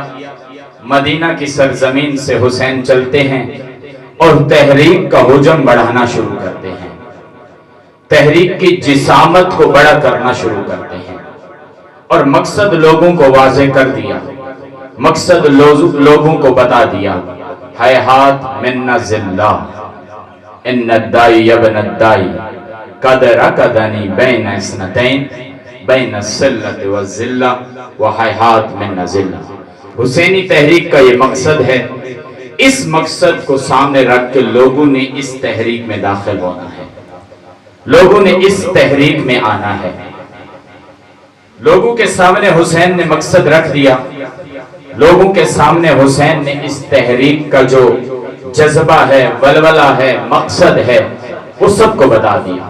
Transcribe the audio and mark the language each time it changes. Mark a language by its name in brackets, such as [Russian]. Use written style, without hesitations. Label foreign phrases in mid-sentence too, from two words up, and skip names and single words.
[Urdu] مدینہ کی سرزمین سے حسین چلتے ہیں اور تحریک کا حجم بڑھانا شروع کرتے ہیں، تحریک کی جسامت کو بڑا کرنا شروع کرتے ہیں، اور مقصد لوگوں کو واضح کر دیا، مقصد لوگوں کو بتا دیا، [Arabic] ہیہات من ذلہ ان الدائی یبن الدائی قد رکدنی بین اثنتین بین السلت والذلہ وحیہات من ذلہ۔ [Urdu] حسینی تحریک کا یہ مقصد ہے، اس مقصد کو سامنے رکھ کے لوگوں نے اس تحریک میں داخل ہونا ہے، لوگوں نے اس تحریک میں آنا ہے۔ لوگوں کے سامنے حسین نے مقصد رکھ دیا، لوگوں کے سامنے حسین نے اس تحریک کا جو جذبہ ہے، ولولہ ہے، مقصد ہے، وہ سب کو بتا دیا۔